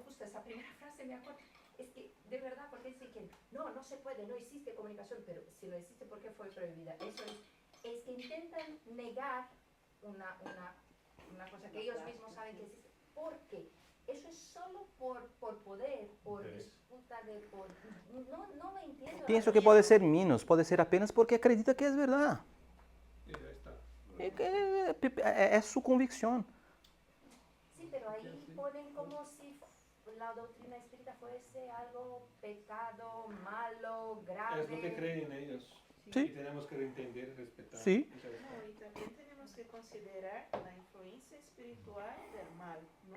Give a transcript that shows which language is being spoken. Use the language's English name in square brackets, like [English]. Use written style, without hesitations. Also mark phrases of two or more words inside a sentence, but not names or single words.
[Spanish] Justo esa primera frase me acuerdo. Es que, de verdad, porque dice que no se puede, no existe comunicación, pero si no existe, ¿por qué fue prohibida? Eso es que intentan negar una cosa que ellos mismos saben que existe. ¿Por qué? Eso es solo por poder, por disputa de... No lo entiendo. [Portuguese] Pienso que pode ser menos, pode ser apenas porque acredita que é verdade. [Spanish] Y ya está. [Portuguese] É sua convicção. [Spanish] Sí, pero ahí ponen como si la doctrina espírita fuese algo pecado, malo, grave. Es lo que creen ellos. Sí. Y tenemos que entender y respetar. Sí. Interesante. No, y también tenemos que considerar la influencia espiritual del mal, ¿no?